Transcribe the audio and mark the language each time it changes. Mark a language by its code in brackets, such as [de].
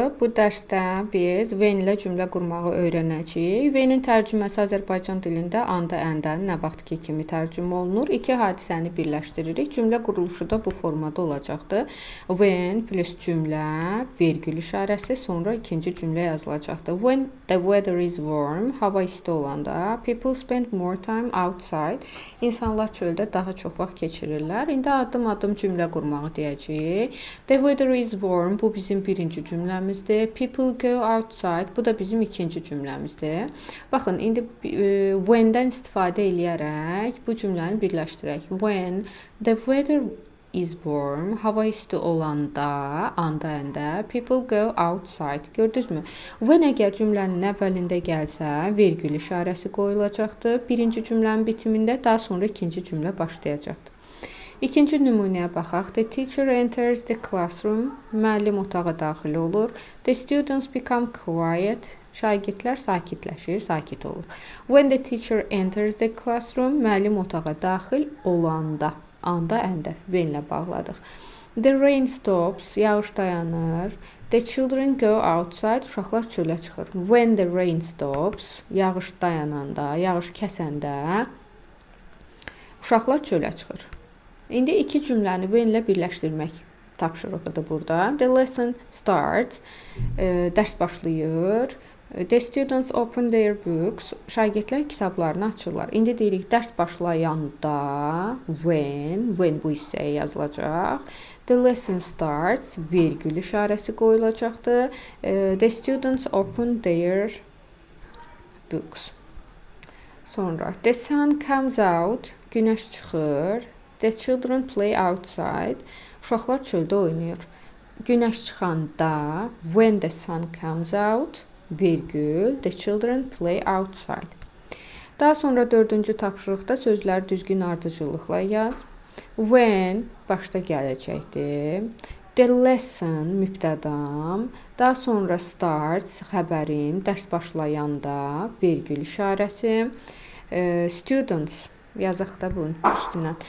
[az] Bu dərsdə biz when ilə cümlə qurmağı öyrənəcəyik. When-in tərcüməsi Azərbaycan dilində anda, əndən, nə vaxtki kimi tərcümə olunur. İki hadisəni birləşdiririk. Cümlə quruluşu da bu formada olacaqdır. When plus cümlə, vergül işarəsi, sonra ikinci cümlə yazılacaqdır. [en] When the weather is warm, [az] hava isti olanda, [en] people spend more time outside. [az] İnsanlar çöldə daha çox vaxt keçirirlər. İndi addım-addım cümlə qurmağı deyəcəyik. [en] The weather is warm, [az] bu bizim birinci cümləmizdir. [en] People go outside, [az] bu da bizim ikinci cümləmizdir. Baxın, indi when-dən istifadə eləyərək bu cümləni birləşdirək. [en] When the weather is warm, [az] hava isti olanda, anda, əndə, [en] people go outside. [az] Gördünüzmü? When əgər cümlənin əvvəlində gəlsə, vergül işarəsi qoyulacaqdır. Birinci cümlənin bitimində, daha sonra ikinci cümlə başlayacaqdır. İkinci nümunəyə baxaq. [en] The teacher enters the classroom. [az] Müəllim otağa daxil olur. [en] The students become quiet. [az] Şagirdlər sakitləşir, sakit olur. [en] When the teacher enters the classroom, [az] müəllim otağa daxil olanda, anda, əndə, when ilə bağladıq. [en] The rain stops. [az] Yağış dayanır. [en] The children go outside. [az] Uşaqlar çölə çıxır. [en] When the rain stops, [az] yağış dayananda, yağış kəsəndə, uşaqlar çölə çıxır. İndi iki cümləni when ilə birləşdirmək tapşırığıdır burada. [en] The lesson starts. [az] Dərs başlayır. [en] The students open their books. [az] Şagirdlər kitablarını açırlar. İndi deyirik dərs başlayanda when bu hissəyə yazılacaq. [en] The lesson starts. [az] Vergül işarəsi qoyulacaqdır. [en] The students open their books. [az] Sonra [en] the sun comes out. [az] Günəş çıxır. [en] The children play outside. [az] Uşaqlar çöldə oynayır. Günəş çıxanda, [en] when the sun comes out, [az] vergül, [en] the children play outside. [az] Daha sonra dördüncü tapşırıqda sözləri düzgün ardıcıllıqla yaz. When başda gələcəkdir. The lesson mübtədam. Daha sonra starts xəbərim, dərs başlayanda, vergül işarəsi. Students yazaq da bunun üstünə.